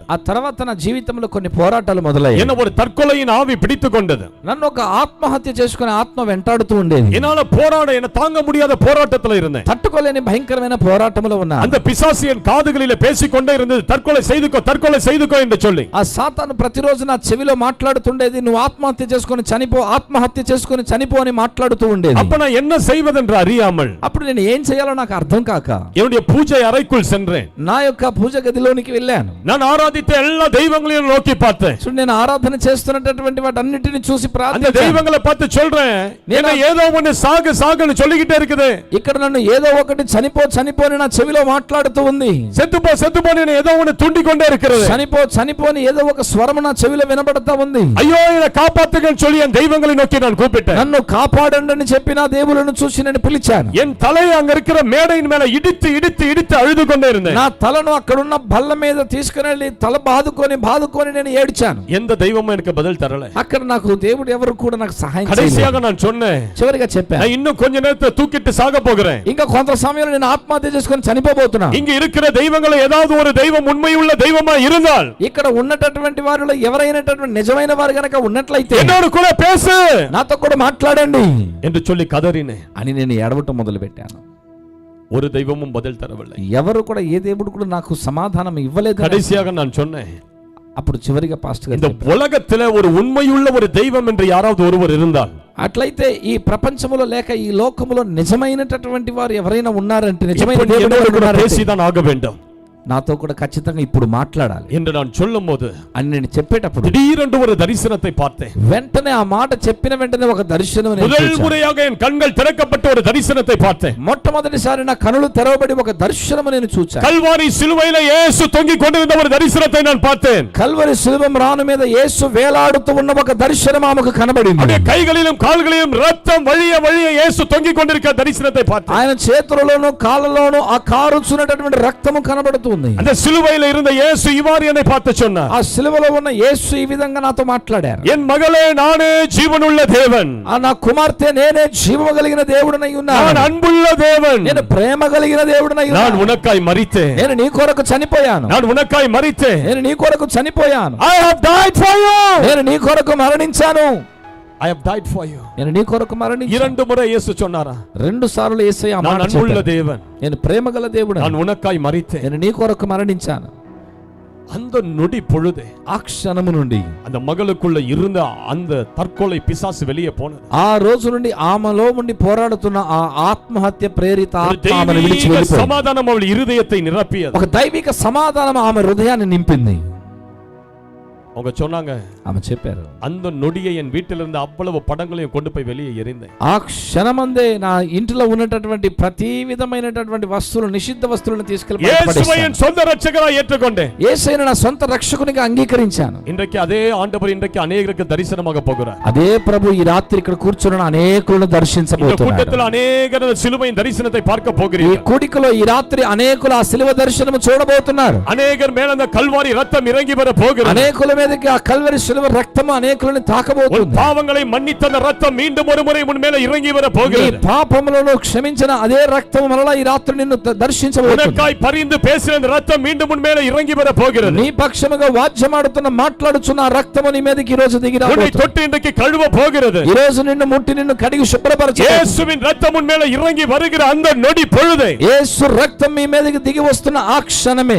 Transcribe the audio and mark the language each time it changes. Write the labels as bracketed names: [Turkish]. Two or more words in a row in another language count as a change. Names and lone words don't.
[Telugu] ఆ తర్వాత నా జీవితంలో కొన్ని పోరాటాలు మొదలయ్యాయి. [Tamil] என்ன ஒரு தற்கொலையின் ஆவி பிடித்துக் கொண்டது. [Telugu] నన్ను ఒక ఆత్మహత్య చేసుకునే ఆత్మ వెంటాడుతూ ఉండేది. [Tamil] என்னால போராட என்ன தாங்க முடியாத போராட்டத்துல இருந்தேன். [Telugu] తట్టుకోలేని భయంకరమైన పోరాటంలో ఉన్నా. [Tamil] அந்த பிசாசு என் காதுகளிலே பேசிக்கொண்டே இருந்தது, தற்கொலை செய்துக்கோ என்று சொல்லி. [Telugu] ఆ సాతాను ప్రతిరోజు నా చెవిలో మాట్లాడుతుండేది, నువ్వు ఆత్మహత్య చేసుకొని చనిపో అని మాట్లాడుతూ ఉండేది. [Tamil] அப்ப நான் என்ன செய்வதென்று அறியாமல், [Telugu] అప్పుడు నేను ఏం చేయాలో నాకు అర్థం కాక [Tamil] என்னுடைய பூஜை அறைக்குள் சென்றேன். [Telugu] నా యొక్క పూజ గదిలోనికి వెళ్ళాను. [Tamil] நான் ஆராதித்த எல்லா தெய்வங்களையும் நோக்கி பார்த்தேன். [Telugu] నేను ఆరాధన చేస్తున్నటువంటి వాటన్నిటిని చూసి [Tamil] அந்த [Telugu] ప్రార్థించాను. [Tamil] தெய்வங்களை பார்த்து சொல்றேன், என்ன ஏதோ ஒன்னு சாகுன்னு சொல்லிக்கிட்டே இருக்குது. [Telugu] ఇక్కడ నన్ను ఏదో ఒకటి చనిపో అని నా చెవిలో మాట్లాడుతూ ఉంది. [Tamil] செத்து போ ஏதோ ஒன்னு துண்டிக்கொண்டே இருக்கிறது. [Telugu] చనిపో అని ఏదో ఒక స్వరం నా చెవిలో వినబడతా ఉంది. [Tamil] ஐயோ என்னை காப்பாத்துங்கன்னு சொல்லி என் தெய்வங்களை நோக்கி நான் கூப்பிட்டேன். [Telugu] నన్ను కాపాడండి అని చెప్పి నా దేవుళ్ళను చూసి నేను పిలిచాను. [Tamil] என் தலையை அங்க இருக்கிற மேடையின் மேல இடித்து அழுது கொண்டே இருந்தேன். [Telugu] నా తలను అక్కడున్న బల్ల మీద తీసుకుని తల బాదుకొని నేను ఏడ్చాను. [Tamil] எந்த தெய்வமும் எனக்கு பதில் தரல. [Telugu] అక్కడ నాకు దేవుడు ఎవరు కూడా నాకు సహాయం చేయలేదు. [Tamil] கடைசியாக நான் சொன்னேன், [Telugu] చివరిగా చెప్పాను, [Tamil] நான் இன்னும் கொஞ்ச நேரத்துல தூக்கிட்டு சாக போகிறேன். [Telugu] ఇంకా కొంత సమయంలో నేను ఆత్మహత్య చేసుకొని చనిపోబోతున్నా. [Tamil] இங்க இருக்கிற தெய்வங்களை ஏதாவது ஒரு தெய்வம் உண்மையுள்ள தெய்வமா இருந்தால், [Telugu] ఇక్కడ ఉన్నటువంటి వారిలో ఎవరైనటువంటి నిజమైన వారు గనక ఉన్నట్లయితే [Tamil] என்னோட கூட பேசு, [Telugu] నాతో కూడా మాట్లాడండి [Tamil] என்று சொல்லி கதறினேன். [Telugu] అని నేను ఏడవటం మొదలు పెట్టాను. [Tamil] ஒரு தெய்வமும் பதில் தரவில்லை. [Telugu] ఎవరు కూడా ఏ దేవుడు కూడా నాకు సమాధానం ఇవ్వలేదు. [Tamil] கடைசியாக நான் சொன்னேன், [Telugu] అప్పుడు చివరిగా పాస్టర్ గారు [Tamil] இந்த உலகத்திலே ஒரு உண்மையுள்ள ஒரு தெய்வம் என்று யாராவது ஒருவர் இருந்தால், [Telugu] అట్లయితే ఈ ప్రపంచములో లేక ఈ లోకములో నిజమైనటువంటి వారు ఎవరైనా ఉన్నారంటే, నిజమైన [Tamil] இப்ப [Telugu] దేవుడు [Tamil] என்னோடு கூட [Telugu] ఉన్నారంటే [Tamil] பேசிதான் ஆக வேண்டும் [Telugu] నాతో కూడా ఖచ్చితంగా ఇప్పుడు మాట్లాడాలి [Tamil] என்று நான் சொல்லும்போது [Telugu] అని నేను చెప్పేటప్పుడు [Tamil] திடீரென்று ஒரு தரிசனத்தை பார்த்தேன். [Telugu] వెంటనే ఆ మాట చెప్పిన వెంటనే ఒక దర్శనం నేను [Tamil] முதல் [Telugu] చూశాను. [Tamil] முறையாக என் கண்கள் திறக்கப்பட்ட ஒரு தரிசனத்தை பார்த்தேன். [Telugu] మొట్టమొదటిసారి నా కనులు తెరవబడి ఒక దర్శనము నేను చూశాను. [Tamil] கல்வாரி சிலுவையில இயேசு தொங்கிக் கொண்டிருந்த ஒரு தரிசனத்தை நான் பார்த்தேன். [Telugu] కల్వరి శిలువ రాను మీద యేసు వేలాడుతూ ఉన్న ఒక దర్శనం ఆమెకు కనబడింది. [Tamil] அவருடைய கைகளிலும் கால்களிலும் ரத்தம் வழிய வழிய இயேசு தொங்கிக் கொண்டிருக்கிற தரிசனத்தை பார்த்தேன். [Telugu] ఆయన చేతులలోను కాళ్ళలోను ఆ కారుచున్నటువంటి రక్తము కనబడుతుంది. [Tamil] அந்த சிலுவையில இருந்த இயேசு இவ்வாறு என்னை பார்த்து சொன்னார், [Telugu] ఆ శిలువలో ఉన్న యేసు ఈ విధంగా నాతో మాట్లాడారు. [Tamil] என் மகளே, நானே ஜீவனுள்ள தேவன், [Telugu] ఆ నా కుమార్తె నేనే జీవము కలిగిన దేవుడనై ఉన్నాను. [Tamil] நான் అன்பుள்ள தேவன், [Telugu] నేను ప్రేమ కలిగిన దేవుడనై [Tamil] நான் [Telugu] ఉన్నాను. [Tamil] உனக்காய் மரித்தேன், [Telugu] నేను నీ కొరకు చనిపోయాను. [Tamil] நான் உனக்காய் மரித்தேன், [Telugu] నేను నీ కొరకు చనిపోయాను. [English] I have died for you, [Telugu] నేను నీ కొరకు మరణించాను. [English] I have died for you. [Telugu] నేను నీ కొరకు మరణించాను. [Tamil] இரண்டு முறை இயேசு சொன்னாரா, [Telugu] రెండు సార్లు యేసయ్య ఆ [Tamil] நான் [Telugu] మాట [Tamil] அன்புள்ள [Telugu] చెప్పాడు. [Tamil] தேவன், [Telugu] నేను ప్రేమ గల దేవుడు, [Tamil] நான் உனக்காய் மரித்தேன். [Telugu] నేను నీ కొరకు మరణించాను. [Tamil] அந்த நொடி பொழுது [Telugu] ఆ క్షణము నుండి [Tamil] அந்த மகளுக்குள்ள இருந்த அந்த தற்கொலை பிசாசு வெளியே போனது. [Telugu] ఆ రోజు నుండి ఆమెలో ఉండి పోరాడుతున్న ఆ ఆత్మహత్య ప్రేరిత [Tamil] ஒரு [Telugu] ఆత్మ ఆమెను విడిచి [Tamil] தெய்வீக [Telugu] వెళ్ళిపోయింది. [Tamil] சமாதானம் அவள் இருதயத்தை நிரப்பியது. [Telugu] ఒక దైవిక సమాధానం ఆమె హృదయాన్ని నింపింది. [Tamil] அவங்க சொன்னாங்க, [Telugu] ఆమె చెప్పారు, [Tamil] அந்த நொடியை என் வீட்டில் இருந்த அவ்வளவு படங்களையும் கொண்டு போய் வெளியே எறிந்தேன். [Telugu] ఆ క్షణమందే నా ఇంటిలో ఉన్నటువంటి ప్రతి విధమైనటువంటి వస్తువులు, నిషిద్ధ వస్తువులను తీసుకెళ్లి [Tamil] இயேசுவை என் சொந்த ரட்சகராய் ஏற்றுக்கொண்டேன். [Telugu] యేసయ్యను నా సొంత రక్షకునిగా అంగీకరించాను. [Tamil] இன்றைக்கு அதே ஆண்டவர் இன்றைக்கு அநேகருக்கு தரிசனமாக போகிறார். [Telugu] అదే ప్రభు ఈ రాత్రి ఇక్కడ కూర్చున్న అనేకులను [Tamil] இந்த [Telugu] దర్శించబోతున్నాడు. [Tamil] கூட்டத்தில் அநேகர் சிலுவையின் தரிசனத்தை பார்க்க [Telugu] ఈ [Tamil] போகிறீர்கள். [Telugu] కూడికలో ఈ రాత్రి అనేకులు ఆ శిలువ దర్శనము చూడబోతున్నారు. [Tamil] அநேகர் மேல அந்த கல்வாரி ரத்தம் இறங்கி வர போகிறது. [Telugu] అనేకుల మీదకి ఆ కల్వరి శిలువ రక్తము అనేకులను [Tamil] உன் [Telugu] తాకబోతుంది. [Tamil] பாவங்களை மன்னித்த அந்த ரத்தம் மீண்டும் ஒரு முறை உன் மேல இறங்கி வர [Telugu] నీ [Tamil] போகிறது. [Telugu] పాపములను క్షమించిన అదే రక్తము మరలా ఈ రాత్రి నిన్ను దర్శించబోతుంది. [Tamil] உனக்காய் பரிந்து பேசின அந்த ரத்தம் மீண்டும் உன் மேல இறங்கி வர போகிறது. [Telugu] నీ పక్షముగా వాద్యమాడుతున్న మాట్లాడుచున్న ఆ రక్తము నీ మీదకి ఈ రోజు దిగి [Tamil] உன்னை [Telugu] రాబోతుంది. [Tamil] தொட்டு இன்றைக்கு கழுவ போகிறது. [Telugu] ఈ రోజు నిన్ను ముట్టి నిన్ను కడిగి శుభ్రపరచబోతుంది. [Tamil] இயேசுவின் ரத்தம் உன் மேல இறங்கி வருகிற அந்த நொடி பொழுதே [Telugu] యేసు రక్తం మీ మీదకి దిగి వస్తున్న ఆ క్షణమే